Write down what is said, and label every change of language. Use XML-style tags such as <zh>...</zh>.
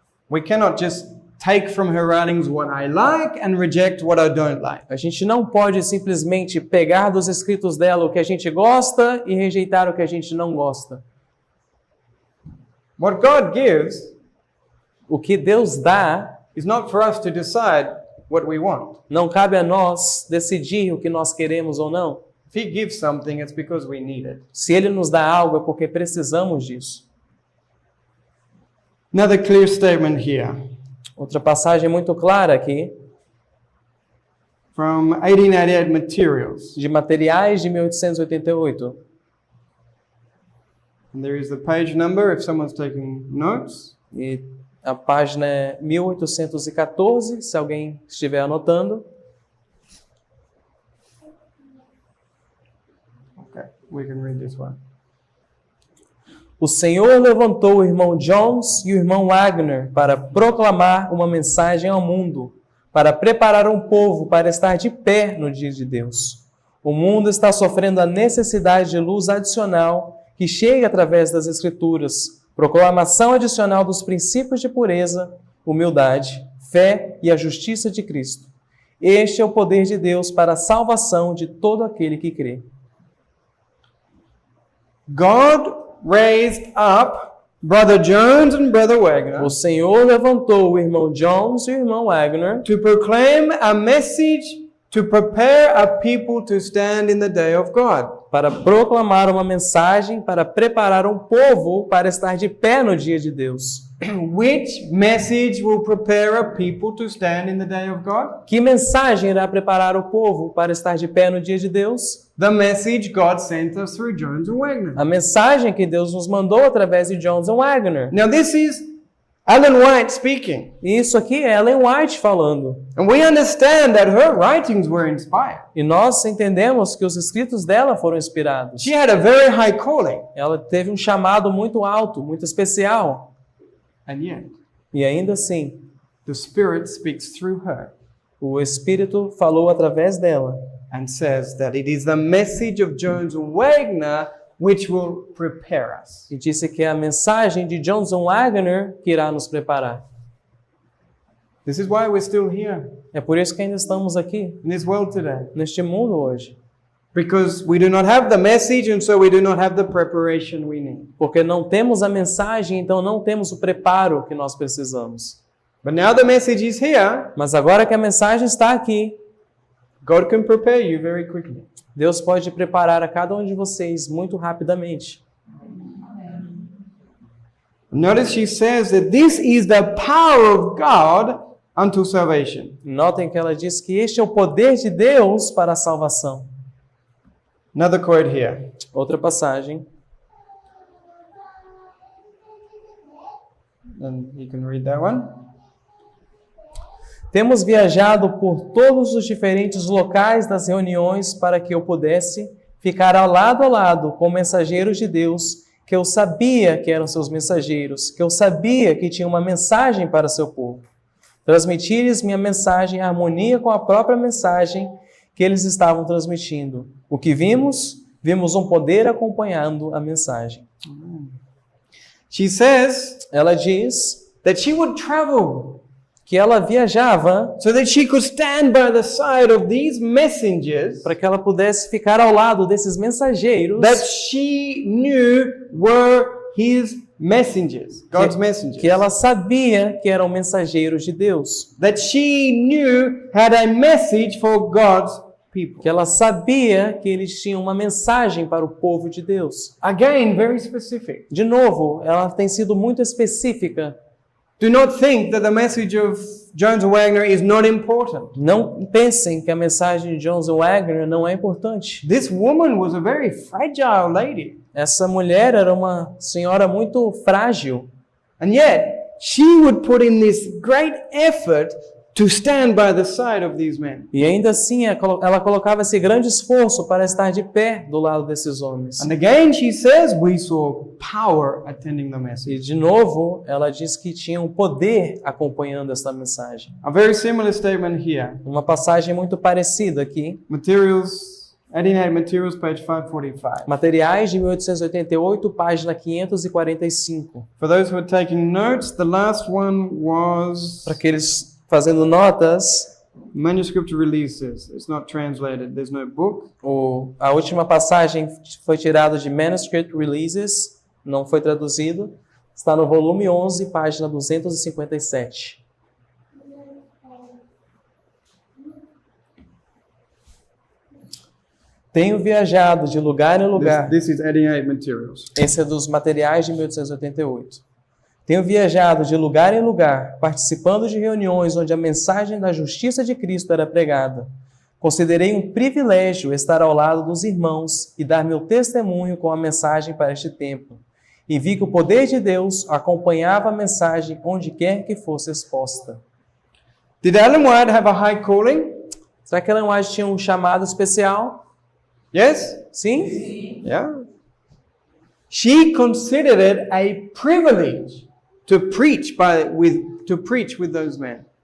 <en>We cannot just take from her writings what I like and reject what I don't like.</en> <pt>A gente não pode simplesmente pegar dos escritos dela o que a gente gosta e rejeitar o que a gente não gosta.</pt> <en>What God gives</en> <pt>O que Deus dá,</pt> <en>is not for us to decide what we want.</en> <pt>não cabe a nós decidir o que nós queremos ou não.</pt> <en>If He gives something, it's because we need it.</en> <pt>Se Ele nos dá algo, é porque precisamos disso.</pt> <en>Another clear statement here</en> <pt>Outra passagem muito clara aqui,</pt> <en>from 1888 materials.</en> <pt>de materiais de 1888.</pt> <en>And there is the page number if someone's taking notes.</en> <pt>E a página é 1814, se alguém estiver anotando.</pt> <en>Okay, we can read this one.</en> <pt>O Senhor levantou o irmão Jones e o irmão Wagner para proclamar uma mensagem ao mundo, para preparar um povo para estar de pé no dia de Deus. O mundo está sofrendo a necessidade de luz adicional que chega através das Escrituras, proclamação adicional dos princípios de pureza, humildade, fé e a justiça de Cristo. Este é o poder de Deus para a salvação de todo aquele que crê.</pt> <en>God raised up Brother Jones and Brother Wagner</en> <pt>O Senhor levantou o irmão Jones e o irmão Wagner</pt> <en>to proclaim a message to prepare a people to stand in the day of God.</en> <pt>para proclamar uma mensagem para preparar um povo para estar de pé no dia de Deus.</pt> <en>Which message will prepare a people to stand in the day of God?</en> <pt>Que mensagem irá preparar o povo para estar de pé no dia de Deus?</pt> <en>The message God sent us through Jones and Wagner.</en> <pt>A mensagem que Deus nos mandou através de Jones e Wagner.</pt> <en>Now this is Ellen White speaking.</en> <pt>E isso aqui é Ellen White falando.</pt> <en>And we understand that her writings were inspired.</en> <pt>E nós entendemos que os escritos dela foram inspirados.</pt> <en>She had a very high calling.</en> <pt>Ela teve um chamado muito alto, muito especial.</pt> <en>And yet,</en> <pt>E ainda assim,</pt> <en>the Spirit speaks through her</en> <pt>o Espírito falou através dela.</pt> <en>and says that it is the message of Jones and Wagner which will prepare us.</en> <pt>E disse que é a mensagem de Jones e Wagner que irá nos preparar.</pt> <en>This is why we're still here</en> <pt>É por isso que ainda estamos aqui,</pt> <en>in this world today.</en> <pt>neste mundo hoje.</pt> <en>Because we do not have the message and so we do not have the preparation we need.</en> <pt>Porque não temos a mensagem, então não temos o preparo que nós precisamos.</pt> <en>But now the message is here.</en> <pt>Mas agora que a mensagem está aqui,</pt> <en>God can prepare you very quickly.</en> <pt>Deus pode preparar a cada um de vocês muito rapidamente.</pt> <en>Notice she says that this is the power of God unto salvation.</en> <pt>Notem que ela diz que este é o poder de Deus para a salvação.</pt> <en>Another quote here.</en> <pt>Outra passagem.</pt> <en>And you can read that one.</en> <pt>Temos viajado por todos os diferentes locais das reuniões para que eu pudesse ficar ao lado com mensageiros de Deus, que eu sabia que eram seus mensageiros, que eu sabia que tinham uma mensagem para seu povo. Transmitir-lhes minha mensagem em harmonia com a própria mensagem que eles estavam transmitindo. O que vimos? Vimos um poder acompanhando a mensagem.</pt> <en>She says</en> <pt>Ela diz</pt> <en>that she would travel</en> <pt>que ela viajava</pt> <en>so that she could stand by the side of these messengers</en> <pt>para que ela pudesse ficar ao lado desses mensageiros</pt> <en>that she knew were his messengers, God's messengers.</en> <pt>que ela sabia que eram mensageiros de Deus,</pt> <en>That she knew had a message for God's people.</en> <pt>que ela sabia que eles tinham uma mensagem para o povo de Deus.</pt> <en>Again, very specific.</en> <pt>De novo, ela tem sido muito específica.</pt> <en>Do not think that the message of Jones and Wagner is not important.</en> <pt>Não pensem que a mensagem de Jones e Wagner não é importante.</pt> <en>This woman was a very fragile lady.</en> <pt>Essa mulher era uma senhora muito frágil.</pt> <en>And yet, she would put in this great effort to stand by the side of these men.</en> <pt>E ainda assim, ela colocava esse grande esforço para estar de pé do lado desses homens.</pt> <en>And again, she says, we saw power attending the</en> <pt>E</pt> <en>message.</en> <pt>de novo, ela diz que tinha um poder acompanhando esta mensagem.</pt> <en>A very similar statement here.</en> <pt>Uma passagem muito parecida aqui.</pt> <en>Materials, 89 Materials, page 545.</en> <pt>Materiais de 1888, página 545.</pt> <en>For those who are taking notes, the last one was</en> <pt>Para aqueles fazendo notas,</pt> <en>manuscript releases. It's not translated. There's no book.</en> <pt>a última passagem foi tirada de Manuscript Releases, não foi traduzido. Está no volume 11, página 257. Tenho viajado de lugar em lugar.</pt> <en>This is 88 Materials.</en> <pt>Esse é dos materiais de 1888. Tenho viajado de lugar em lugar, participando de reuniões onde a mensagem da justiça de Cristo era pregada. Considerei um privilégio estar ao lado dos irmãos e dar meu testemunho com a mensagem para este tempo. E vi que o poder de Deus acompanhava a mensagem onde quer que fosse exposta.</pt> <en>Did Ellen White have a high calling?</en> <pt>Será que Ellen White tinha um chamado especial?</pt> <en>Yes?</en> <pt>Sim?</pt> <en>Yeah. She considered it a privilege to preach with those men.</en>